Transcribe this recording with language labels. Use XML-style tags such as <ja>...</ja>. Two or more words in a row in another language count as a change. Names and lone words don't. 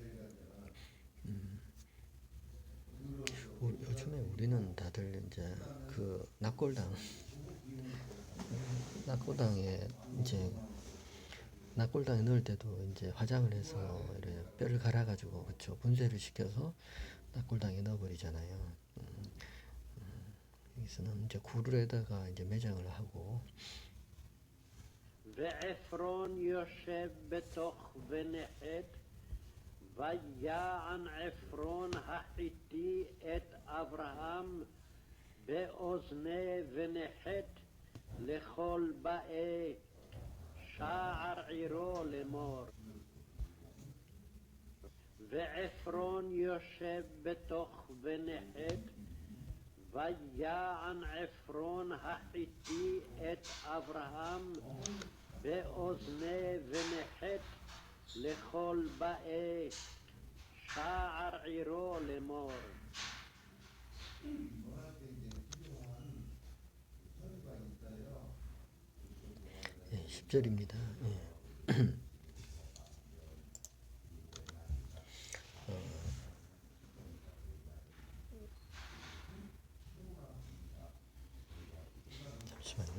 <ko>요즘에 우리는 다들 이제 그 낙골당에 이제 낙골당에 넣을 때도 이제 화장을 해서 이렇게 뼈를 갈아가지고 그쵸 분쇄를 시켜서 낙골당에 넣어버리잖아요. 여기서는 이제 굴에다가 이제 매장을 하고</ko> <he>ועפרון יושב בתוך ונחת, ויען עפרון החיתי את אברהם באוזני ונחת לכל באי שער עירו לאמור. ועפרון יושב בתוך ונחת, ויען עפרון החיתי את אברהם באוזני ונחת לכל באי שער עירו לאמור.</he> <ko>예, 10절입니다. 예. 잠시만요.</ko>